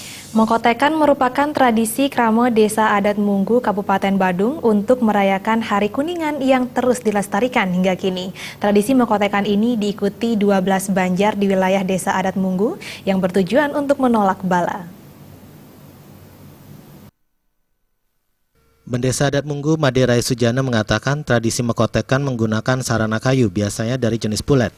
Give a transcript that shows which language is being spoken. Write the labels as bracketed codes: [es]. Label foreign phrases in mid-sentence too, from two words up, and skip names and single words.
[id] Mengkotekan merupakan tradisi krama Desa Adat Munggu, Kabupaten Badung untuk merayakan Hari Kuningan yang terus dilestarikan hingga kini. Tradisi mengkotekan ini diikuti 12 banjar di wilayah Desa Adat Munggu yang bertujuan untuk menolak bala. Bendesa Adat Munggu Made Rai Sujana mengatakan tradisi mengkotekan menggunakan sarana kayu, biasanya dari jenis pulet.